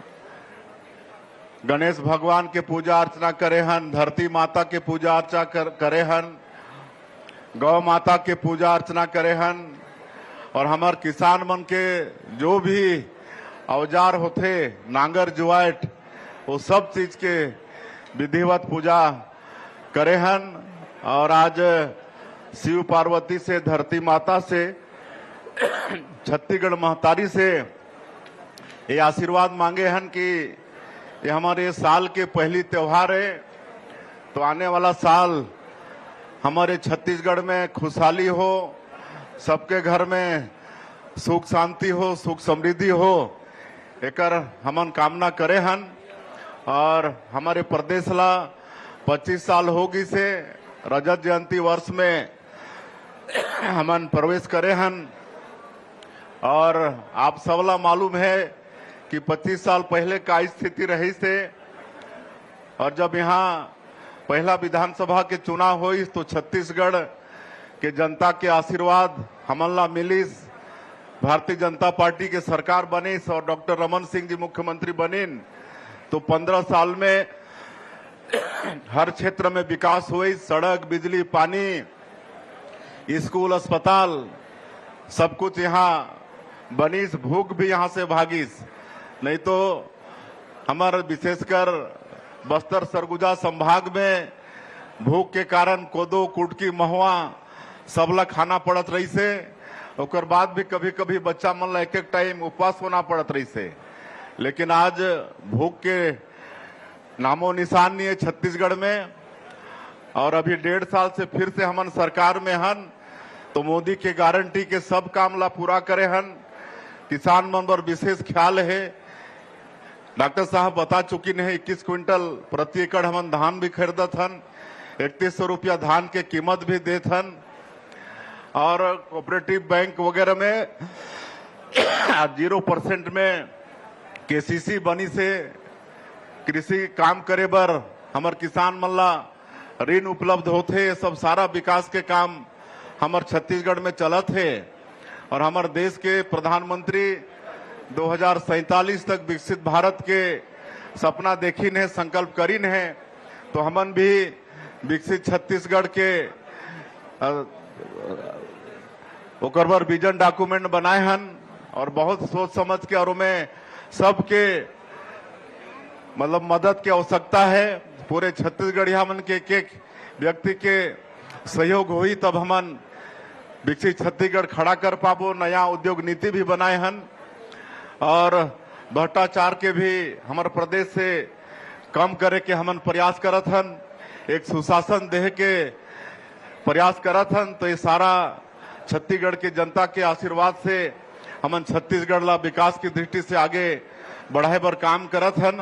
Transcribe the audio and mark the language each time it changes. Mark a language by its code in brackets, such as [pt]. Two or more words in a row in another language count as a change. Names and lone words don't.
[hne] गणेश भगवान के पूजा अर्चना करे हन, धरती माता के पूजा अर्चना करे हन, गौ माता के पूजा अर्चना करे हन और हमार किसान मन के जो भी औजार होते नांगर जुआट वो सब चीज के विधिवत पूजा करे हन। और आज शिव पार्वती से, धरती माता से, छत्तीसगढ़ महतारी से ये आशीर्वाद मांगे हन कि ये हमारे साल के पहली त्योहार है, तो आने वाला साल हमारे छत्तीसगढ़ में खुशहाली हो, सबके घर में सुख शांति हो, सुख समृद्धि हो, एकर हमन कामना करे हन। और हमारे प्रदेश ला 25 साल होगी से रजत जयंती वर्ष में हमन प्रवेश करे हन। और आप सबला मालूम है कि 25 साल पहले का स्थिति रही से, और जब यहाँ पहला विधानसभा के चुनाव हुई तो छत्तीसगढ़ के जनता के आशीर्वाद हमन ला मिलिस, भारतीय जनता पार्टी के सरकार बनिस और डॉक्टर रमन सिंह जी मुख्यमंत्री बनिन, तो 15 साल में हर क्षेत्र में विकास हुई, सड़क, बिजली, पानी, स्कूल, अस्पताल, सब कुछ यहाँ बनिस, भूख भी यहाँ से भागिस। नहीं तो हमारे विशेषकर बस्तर सरगुजा संभाग में भूख के कारण कोदो, कुटकी, महुआ सबला खाना पड़त रही से, ओकर बाद भी कभी कभी बच्चा मन ला एक एक टाइम उपवास होना पड़त रही से। लेकिन आज भूख के नामो निशान नहीं है छत्तीसगढ़ में। और अभी 1.5 साल से फिर से हमन सरकार में हन, तो मोदी के गारंटी के सब काम ला पूरा करे हन। किसान मन पर विशेष ख्याल है, डॉक्टर साहब बता चुकी है 21 क्विंटल प्रति एकड़ हमन धान भी खरीदत हन, 3100 रुपया धान के कीमत भी देत हन। और [en] cooperative bank [hne] वगैरह में 0% में केसीसी बनी से कृषि काम करे बर हमार किसान मन ला ऋण उपलब्ध होते। सब सारा विकास के काम हमार छत्तीसगढ़ में चलत है। और हमारे देश के प्रधानमंत्री 2047 तक विकसित भारत के सपना देखिन है, संकल्प करीन है, तो हमन भी विकसित छत्तीसगढ़ के ओकर बर [en] vision document [hne] बनाए हन और बहुत सोच समझ के, और में सबके मतलब मदद की आवश्यकता है। पूरे छत्तीसगढ़िया मन के एक व्यक्ति के सहयोग हुई तब हमन विकसित छत्तीसगढ़ खड़ा कर पाबो। नया उद्योग नीति भी बनाए हन और भ्रष्टाचार के भी हमारे प्रदेश से कम करे के हमन प्रयास करत हन, एक सुशासन देह के प्रयास करत हन। तो ये सारा छत्तीसगढ़ के जनता के आशीर्वाद से हमन छत्तीसगढ़ ला विकास की दृष्टि से आगे बढ़ाए बर काम करत हन।